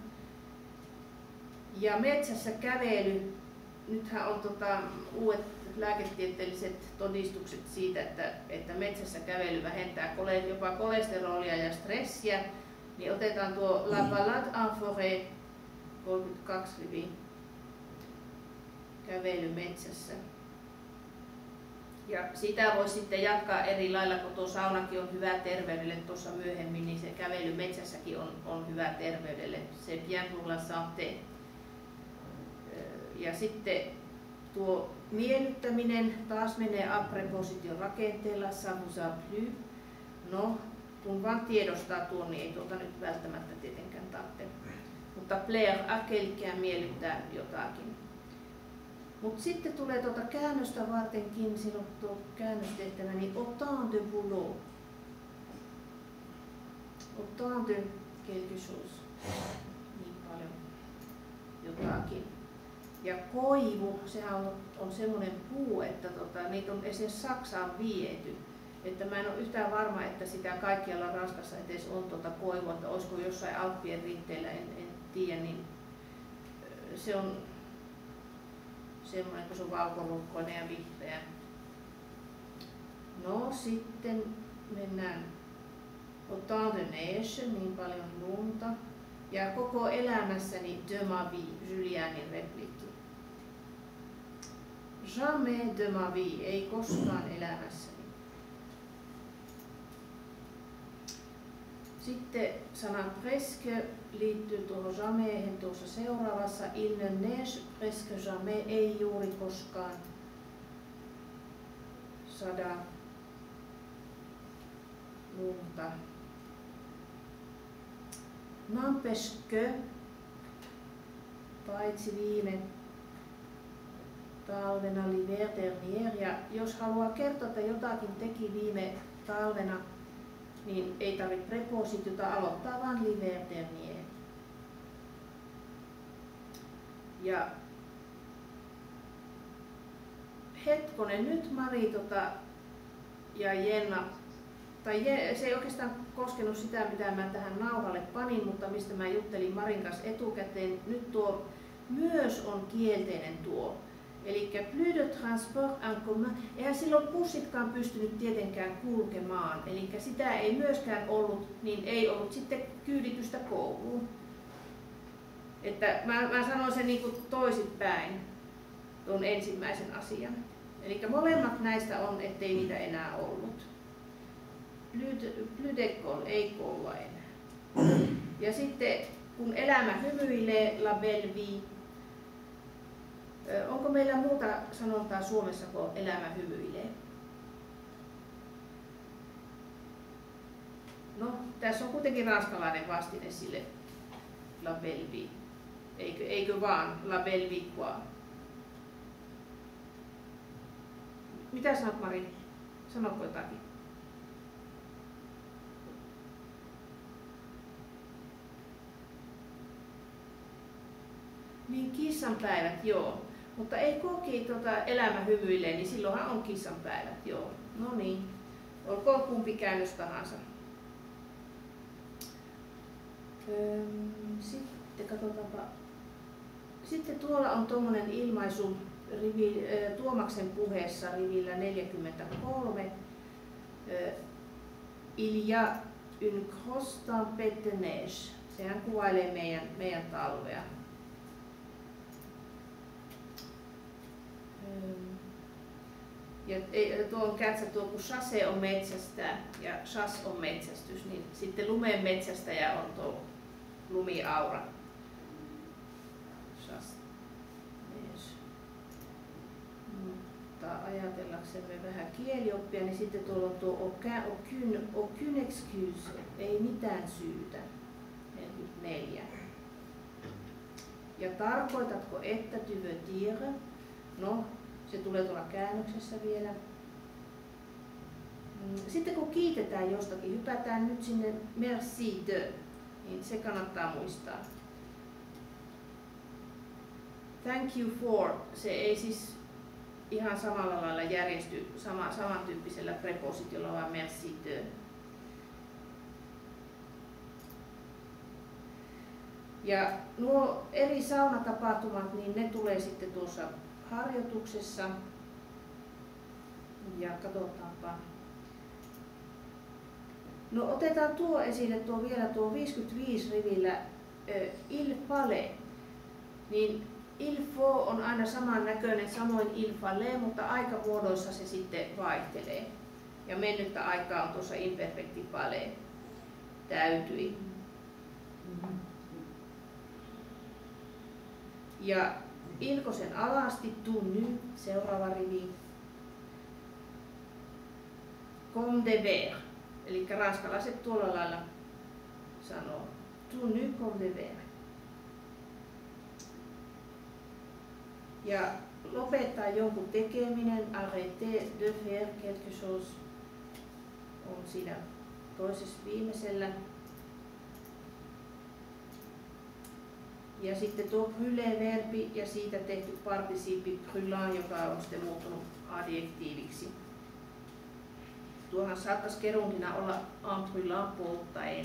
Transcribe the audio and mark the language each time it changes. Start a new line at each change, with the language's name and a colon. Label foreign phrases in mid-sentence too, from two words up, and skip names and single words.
Finnish: Ja metsässä kävely, nythän on uudet lääketieteelliset todistukset siitä, että metsässä kävely vähentää jopa kolesterolia ja stressiä, niin otetaan tuo La Balade en Forêt 32 rivi kävely metsässä. Ja sitä voi sitten jatkaa eri lailla, kun tuo saunakin on hyvä terveydelle tuossa myöhemmin, niin se kävely metsässäkin on hyvä terveydelle.
French: Se bien pour la santé.
Finnish: Ja sitten tuo miellyttäminen taas menee a preposition rakenteella,
French: ça vous a plu.
Finnish: No, kun vaan tiedostaa tuon, niin ei tuota nyt välttämättä tietenkään tarvitse.
French: Mutta plaire à quelqu'un,
Finnish: miellyttää jotakin. Mutta sitten tulee tuota käännöstä vartenkin, silloin tuo käännöstehtävä, niin
French: autant de boulot. Autant de quelque chose.
Finnish: Niin paljon jotakin. Ja koivu, sehän on semmoinen puu, että niitä on esimerkiksi Saksaan viety. Että mä en ole yhtään varma, että sitä kaikkialla Ranskassa edes on koivua, että olisiko jossain Alppien rinteillä, en tiedä, niin se on semmoinen, kun se on valkorukkoinen ja vihreä. No sitten mennään
French: autant de neige,
Finnish: niin paljon lunta. Ja koko elämässäni
French: de ma vie,
Finnish: Julianin repliikki.
French: Jamais de ma vie,
Finnish: ei koskaan elämässäni. Sitten sana presque liittyy tuohon jamaihin tuossa seuraavassa.
French: Il ne neige presque jamais,
Finnish: ei juuri koskaan. Sada lunta.
French: N'empêche que,
Finnish: paitsi viime talvena
French: l'hiver dernier,
Finnish: ja jos haluaa kertoa, että jotakin teki viime talvena, niin ei tarvitse prepositiota, aloittaa vaan
French: l'hiver dernier.
Finnish: Ja hetkonen nyt Mari ja Jenna, tai se ei oikeastaan koskenut sitä, mitä mä tähän nauhalle panin, mutta mistä mä juttelin Marin kanssa etukäteen. Nyt tuo myös on kielteinen tuo.
French: Eli plus de transport en commun.
Finnish: Eihän silloin bussitkaan pystynyt tietenkään kulkemaan. Eli sitä ei myöskään ollut, niin ei ollut sitten kyyditystä kouluun. Että mä sanon sen niin kuin toisinpäin, tuon ensimmäisen asian. Eli molemmat näistä on, ettei niitä enää ollut.
French: Plus d'école,
Finnish: ei koulua enää. Ja sitten kun elämä hymyilee,
French: la belle vie.
Finnish: Onko meillä muuta sanontaa Suomessa kuin elämä hymyilee? No, tässä on kuitenkin ranskalainen vastine sille
French: la belle vie.
Finnish: Eikö vaan
French: la belle vie quoi?
Finnish: Mitä sanot, Mari? Sanotko jotakin? Niin kissanpäivät, joo. Mutta ei koki elämä hymyilee, niin silloinhan on kissanpäivät, joo. No niin, olkoon kumpi käännös tahansa. Sitten katsotaanpa. Sitten tuolla on tuommoinen ilmaisu Tuomaksen puheessa rivillä 43.
French: Il y a une grosse tempête de neige.
Finnish: Sehän kuvailee meidän talvea. Ja tuo on kätsä tuo, kun chasse on metsästä ja chasse on metsästys, niin sitten lumen metsästäjä on tuo lumiaura. Chasse. Mutta ajatellaksemme vähän kielioppia, niin sitten tuolla on tuo
French: aucune excuse,
Finnish: ei mitään syytä. 44. Ja tarkoitatko, että
French: tu veux dire?
Finnish: No, se tulee tuolla käännöksessä vielä. Sitten kun kiitetään jostakin, hypätään nyt sinne
French: merci de,
Finnish: niin se kannattaa muistaa.
English: Thank you for,
Finnish: se ei siis ihan samalla lailla järjesty samantyyppisellä prepositiolla, vaan
French: merci de.
Finnish: Ja nuo eri saunatapahtumat, niin ne tulee sitten tuossa harjoituksessa. Ja katsotaanpa. No otetaan tuo esille vielä tuo 55 rivillä
French: il fallait.
Finnish: Niin
French: il faut
Finnish: on aina saman näköinen, samoin
French: il fallait,
Finnish: mutta aikamuodoissa se sitten vaihtelee. Ja mennyttä aikaa on tuossa imperfecti fallait. Täytyi. Ja ilkosen alasti tunny, seuraava rivi.
French: Comme devoir,
Finnish: eli ranskalaiset tuolla lailla sanoo.
French: Tunny comme devoir.
Finnish: Ja lopettaa jonkun tekeminen,
French: arrêter de faire quelque chose,
Finnish: on siinä toisessa viimeisellä. Ja sitten tuo brûler-verbi ja siitä tehty participi brûlant, joka on sitten muuttunut adjektiiviksi. Tuohan saattaisi kerundina olla
French: en brûlant
Finnish: polttaen.